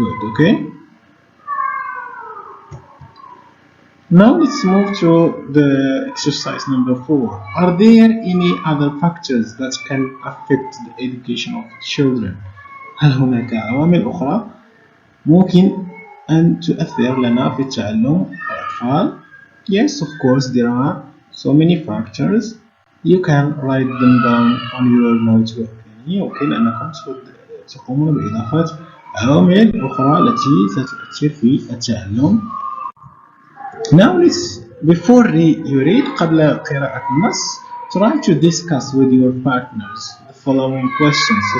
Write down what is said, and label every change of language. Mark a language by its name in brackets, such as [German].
[English] Okay, now let's move to the exercise number 4. Are there any other factors that can affect the education of children? [Arabic] هل هناك عوامل أخرى ممكن أن تؤثر لنا في تعلم الأطفال؟ [English] Yes, of course, there are so many factors. You can write them down on your notebook. [Arabic] يمكن أنكم تقومون بإضافة عوامل أخرى التي ستؤثر في التعلم. [English] Now before you read, [Arabic] قبل قراءة النص, [English] try to discuss with your partners the following questions.